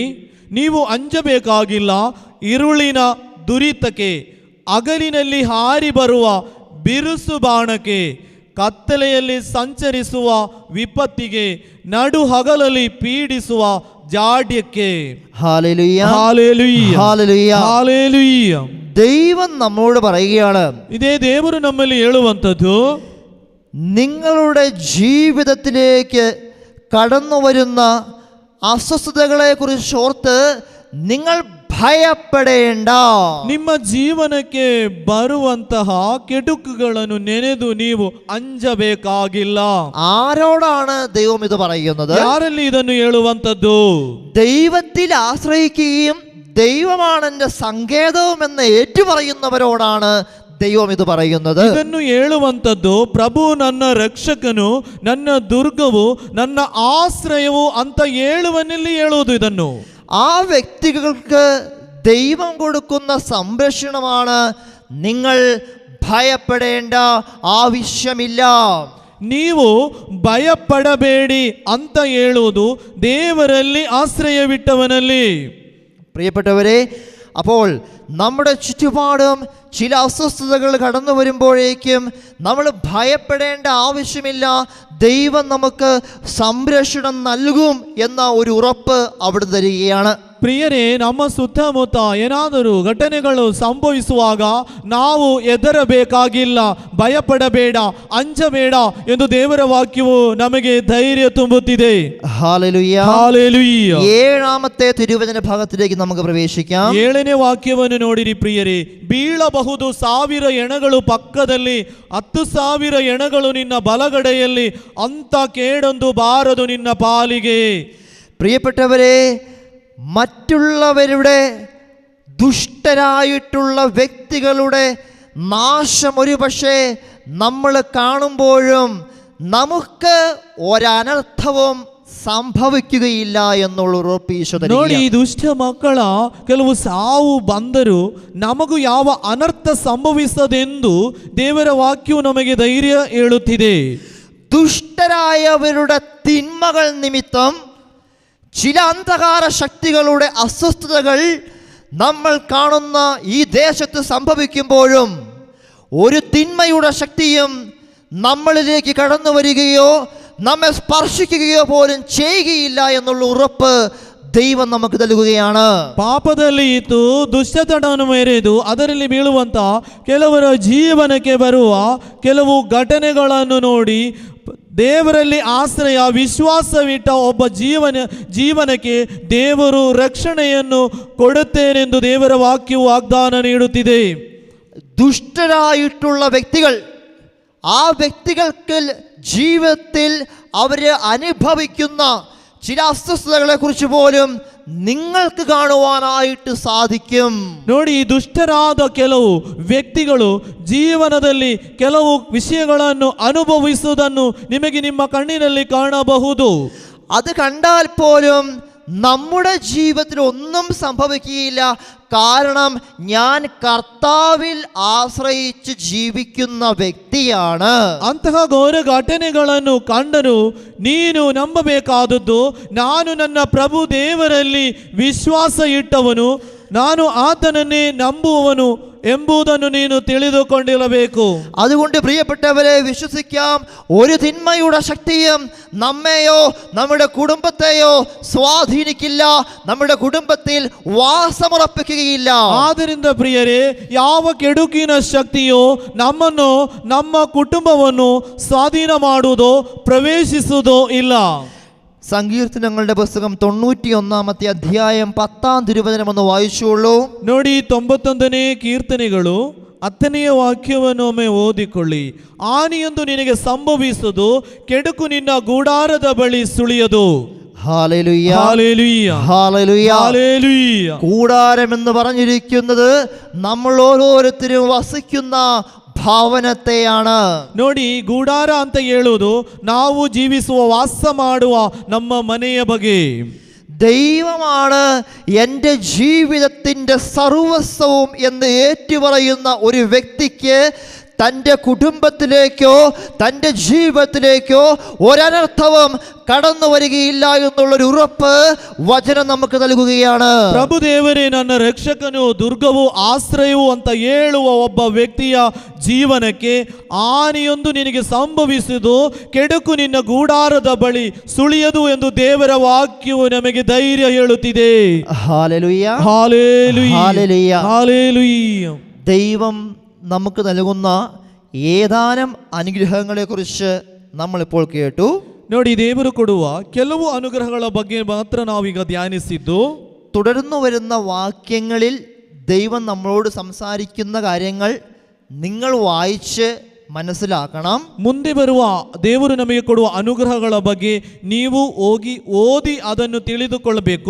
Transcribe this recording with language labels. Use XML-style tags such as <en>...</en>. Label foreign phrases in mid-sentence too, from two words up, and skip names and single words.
<kn>ನೀವು ಅಂಜಬೇಕಾಗಿಲ್ಲ ಇರುಳಿನ ದುರಿತಕ್ಕೆ, ಹಗಲಿನಲ್ಲಿ ಹಾರಿ ಬರುವ ಬಿರುಸು ಬಾಣಕ್ಕೆ, ಕತ್ತಲೆಯಲ್ಲಿ ಸಂಚರಿಸುವ ವಿಪತ್ತಿಗೆ, ನಡು ಹಗಲಲ್ಲಿ ಪೀಡಿಸುವ ಜಾಡ್ಯಕ್ಕೆ.</kn> <ml>ഹല്ലേലൂയ, ഹല്ലേലൂയ, ഹല്ലേലൂയ, ഹല്ലേലൂയ. ദൈവം നമ്മോട് പറയുകയാണ്,</ml> <kn>ಇದೇ ದೇವರು ನಮ್ಮಲ್ಲಿ ಹೇಳುವಂಥದ್ದು,</kn> <ml>നിങ്ങളുടെ ജീവിതത്തിലേക്ക് കടന്നു വരുന്ന അസ്വസ്ഥതകളെ കുറിച്ച് ഓർത്ത് നിങ്ങൾ ಭಯಪಡೇಂಡ.</ml> <kn>ನಿಮ್ಮ ಜೀವನಕ್ಕೆ ಬರುವಂತಹ ಕೆಡುಕುಗಳನ್ನು ನೆನೆದು ನೀವು ಅಂಜಬೇಕಾಗಿಲ್ಲ.</kn> <ml>ആരോടാണ് ദൈവം ഇത് പറയുന്നത്?</ml> <kn>ಯಾರಲ್ಲಿ ಇದನ್ನು ಹೇಳುವಂಥದ್ದು?</kn> <ml>ദൈവത്തിൽ ആശ്രയിക്കുകയും ദൈവമാണ് എൻ്റെ സങ്കേതവും എന്ന് ഏറ്റുപറയുന്നവരോടാണ് ദൈവം ഇത് പറയുന്നത്.</ml> <kn>ಇದನ್ನು ಹೇಳುವಂಥದ್ದು ಪ್ರಭು ನನ್ನ ರಕ್ಷಕನು, ನನ್ನ ದುರ್ಗವು, ನನ್ನ ಆಶ್ರಯವು ಅಂತ ಹೇಳುವನಲ್ಲಿ ಹೇಳುವುದು ಇದನ್ನು.</kn> <ml>ആ വ്യക്തികൾക്ക് ദൈവം കൊടുക്കുന്ന സംരക്ഷണമാണ് നിങ്ങൾ ഭയപ്പെടേണ്ട ആവശ്യമില്ല.</ml> <kn>ನೀವು ಭಯಪಡಬೇಡಿ ಅಂತ ಹೇಳುವುದು ದೇವರಲ್ಲಿ ಆಶ್ರಯವಿಟ್ಟವನಲ್ಲಿ.</kn> <ml>പ്രിയപ്പെട്ടവരെ, അപ്പോൾ നമ്മുടെ ചുറ്റുപാടും ചില അസ്വസ്ഥതകൾ കടന്നു വരുമ്പോഴേക്കും നമ്മൾ ഭയപ്പെടേണ്ട ആവശ്യമില്ല. ദൈവം നമുക്ക് സംരക്ഷണം നൽകും എന്ന ഒരു ഉറപ്പ് അവിടെ തരികയാണ്.</ml> <kn>ಪ್ರಿಯರೇ, ನಮ್ಮ ಸುತ್ತಮುತ್ತ ಏನಾದರೂ ಘಟನೆಗಳು ಸಂಭವಿಸುವಾಗ ನಾವು ಹೆದರಬೇಕಾಗಿಲ್ಲ, ಭಯಪಡಬೇಡ, ಅಂಜಬೇಡ ಎಂದು ದೇವರ ವಾಕ್ಯವು ನಮಗೆ ಧೈರ್ಯ ತುಂಬುತ್ತಿದೆ.</kn> <ml>ഹല്ലേലൂയ. ഹല്ലേലൂയ. ഏഴാമത്തെ തിരുവചന ഭാഗത്തിലേക്ക് നമുക്ക് പ്രവേശിക്കാം.</ml> <kn>7ನೇ ವಾಕ್ಯವನ್ನು ನೋಡಿರಿ ಪ್ರಿಯರೇ. ಬೀಳಬಹುದು 1000 ಹೆಣಗಳು ಪಕ್ಕದಲ್ಲಿ, 10,000 ಹೆಣಗಳು ನಿನ್ನ ಬಲಗಡೆಯಲ್ಲಿ, ಅಂತ ಕೇಡೊಂದು ಬಾರದು ನಿನ್ನ ಪಾಲಿಗೆ.</kn> <ml>പ്രിയപ്പെട്ടവരെ, മറ്റുള്ളവരുടെ ദുഷ്ടരായിട്ടുള്ള വ്യക്തികളുടെ നാശം ഒരുപക്ഷെ നമ്മൾ കാണുമ്പോഴും നമുക്ക് ഒരനർത്ഥവും സംഭവിക്കുകയില്ല എന്നുള്ള ഉറപ്പ് ഈശോ തരുന്നു.</ml> <kn>ನೋಡಿ, ಈ ದುಷ್ಟ ಮಕ್ಕಳ ಕೆಲವು ಸಾವು ಬಂದರೂ ನಮಗೂ ಯಾವ ಅನರ್ಥ ಸಂಭವಿಸದೆಂದು ದೇವರ ವಾಕ್ಯವು ನಮಗೆ ಧೈರ್ಯ ಹೇಳುತ್ತಿದೆ.</kn> <ml>ദുഷ്ടരായവരുടെ തിന്മകൾ നിമിത്തം ചില അന്ധകാര ശക്തികളുടെ അസ്വസ്ഥതകൾ നമ്മൾ കാണുന്ന ഈ ദേശത്ത് സംഭവിക്കുമ്പോഴും ഒരു തിന്മയുടെ ശക്തിയും നമ്മളിലേക്ക് കടന്നു വരികയോ നമ്മെ സ്പർശിക്കുകയോ പോലും ചെയ്യുകയില്ല എന്നുള്ള ഉറപ്പ് ദൈവം നമുക്ക് നൽകുകയാണ്.</ml> <kn>ಪಾಪದಲ್ಲಿ ಇದ್ದು ದುಷ್ಟತನವನ್ನು ಮೆರೆದು ಅದರಲ್ಲಿ ಬೀಳುವಂತ ಕೆಲವರ ಜೀವನಕ್ಕೆ ಬರುವ ಕೆಲವು ಘಟನೆಗಳನ್ನು ನೋಡಿ ದೇವರಲ್ಲಿ ಆಶ್ರಯ ವಿಶ್ವಾಸವಿಟ್ಟ ಒಬ್ಬ ಜೀವನಕ್ಕೆ ದೇವರು ರಕ್ಷಣೆಯನ್ನು ಕೊಡುತ್ತೇನೆಂದು ದೇವರ ವಾಕ್ಯವು ವಾಗ್ದಾನ ನೀಡುತ್ತಿದೆ.</kn> <ml>ദുഷ്ടരായിട്ടുള്ള വ്യക്തികൾ, ആ വ്യക്തികൾക്ക് ജീവിതത്തിൽ അവർ അനുഭവിക്കുന്ന ചില അസ്വസ്ഥതകളെ കുറിച്ച് പോലും നിങ്ങൾക്ക് കാണുവാനായിട്ട് സാധിക്കും.</ml> <kn>ನೋಡಿ, ದುಷ್ಟರಾದ ಕೆಲವು ವ್ಯಕ್ತಿಗಳು ಜೀವನದಲ್ಲಿ ಕೆಲವು ವಿಷಯಗಳನ್ನು ಅನುಭವಿಸುವುದನ್ನು ನಿಮಗೆ ನಿಮ್ಮ ಕಣ್ಣಿನಲ್ಲಿ ಕಾಣಬಹುದು.</kn> <ml>അത് കണ്ടാൽ പോലും നമ്മുടെ ജീവിതത്തിൽ ഒന്നും സംഭവിക്കുകയില്ല. കാരണം ഞാൻ കർത്താവിൽ ആശ്രയിച്ച് ജീവിക്കുന്ന വ്യക്തിയാണ്.</ml> <kn>ಅಂತಹ ಘೋರ ಘಟನೆಗಳನ್ನು ಕಂಡರೂ ನೀನು ನಂಬಬೇಕಾದದ್ದು, ನಾನು ನನ್ನ ಪ್ರಭು ದೇವರಲ್ಲಿ ವಿಶ್ವಾಸ ಇಟ್ಟವನು, ನಾನು ಆತನನ್ನೇ ನಂಬುವವನು ಎಂಬುದನ್ನು ನೀನು ತಿಳಿದುಕೊಂಡಿರಬೇಕು.</kn> <ml>അതുകൊണ്ട് പ്രിയപ്പെട്ടവരെ, വിശ്വസിക്കാം, ഒരു തിന്മയുടെ ശക്തിയും നമ്മെയോ നമ്മുടെ കുടുംബത്തെയോ സ്വാധീനിക്കില്ല, നമ്മുടെ കുടുംബത്തിൽ വാസമുറപ്പിക്കുകയില്ല.</ml> <kn>ಆದ್ದರಿಂದ ಪ್ರಿಯರೇ, ಯಾವ ಕೆಡುಕಿನ ಶಕ್ತಿಯೋ ನಮ್ಮನ್ನು ನಮ್ಮ ಕುಟುಂಬವನ್ನು ಸ್ವಾಧೀನ ಮಾಡುವುದೋ ಪ್ರವೇಶಿಸುವುದೋ ಇಲ್ಲ.</kn> <ml>സങ്കീർത്തനങ്ങളുടെ പുസ്തകം 91-ാമത്തെ അധ്യായം 10-ാം തിരുവചനം ഒന്ന് വായിച്ചോളൂ.</ml> <kn>ನೋಡಿ, 91ನೇ ಕೀರ್ತನೆಗಳು 10ನೆಯ ವಾಕ್ಯವನ್ನು ಒಮ್ಮೆ ಓದಿಕೊಳ್ಳಿ. ಹಾನಿಯೊಂದು ನಿನಗೆ ಸಂಭವಿಸುವುದು, ಕೆಡುಕು ನಿನ್ನ ಗೂಡಾರದ ಬಳಿ ಸುಳಿಯದು.</kn> <ml>ഹല്ലേലൂയ, ഹല്ലേലൂയ, ഹല്ലേലൂയ, ഹല്ലേലൂയ. കൂടാരം എന്ന് പറഞ്ഞിരിക്കുന്നത് നമ്മൾ ഓരോരുത്തരും വസിക്കുന്ന ഭവനത്തെയാണ്.</ml> <kn>ನೋಡಿ, ಗೂಡಾರ ಅಂತ ಹೇಳುವುದು ನಾವು ಜೀವಿಸುವ ವಾಸ ಮಾಡುವ ನಮ್ಮ ಮನೆಯ ಬಗ್ಗೆ.</kn> <ml>ദൈവമാണ് എൻ്റെ ജീവിതത്തിൻ്റെ സർവസ്വവും എന്ന് ഏറ്റുപറയുന്ന ഒരു വ്യക്തിക്ക് തൻ്റെ കുടുംബത്തിലേക്കോ തൻ്റെ ജീവിതത്തിലേക്കോ ഒരനർത്ഥവും കടന്നു വരികയില്ല എന്നുള്ളൊരു ഉറപ്പ് വചനം നമുക്ക് നൽകുകയാണ്.</ml> <kn>ಪ್ರಭುದೇವರೇ ನನ್ನ ರಕ್ಷಕನು, ದುರ್ಗವು, ಆಶ್ರಯವು ಅಂತ ಹೇಳುವ ಒಬ್ಬ ವ್ಯಕ್ತಿಯ ಜೀವನಕ್ಕೆ ಹಾನಿಯೊಂದು ನಿನಗೆ ಸಂಭವಿಸುವುದು, ಕೆಡುಕು ನಿನ್ನ ಗೂಡಾರದ ಬಳಿ ಸುಳಿಯದು ಎಂದು ದೇವರ ವಾಕ್ಯವು ನಮಗೆ ಧೈರ್ಯ ಹೇಳುತ್ತಿದೆ.</kn> <ml>ഹല്ലേലൂയ, ഹല്ലേലൂയ, ഹല്ലേലൂയ, ഹല്ലേലൂയ. ദൈവം നമുക്ക് നൽകുന്ന ഏതാനും അനുഗ്രഹങ്ങളെക്കുറിച്ച് നമ്മളിപ്പോൾ കേട്ടു.</ml> <kn>ನೋಡಿ, ದೇವರು ಕೊಡುವ ಕೆಲವು ಅನುಗ್ರಹಗಳ ಬಗ್ಗೆ ಮಾತ್ರ ನಾವೀಗ ಧ್ಯಾನಿಸಿದ್ದು.</kn> <ml>തുടർന്നു വരുന്ന വാക്യങ്ങളിൽ ദൈവം നമ്മളോട് സംസാരിക്കുന്ന കാര്യങ്ങൾ നിങ്ങൾ വായിച്ച് മനസ്സിലാക്കണം.</ml> <kn>ಮುಂದೆ ಬರುವ ದೇವರು ನಮಗೆ ಕೊಡುವ ಅನುಗ್ರಹಗಳ ಬಗ್ಗೆ ನೀವು ಹೋಗಿ ಓದಿ ಅದನ್ನು ತಿಳಿದುಕೊಳ್ಳಬೇಕು.</kn>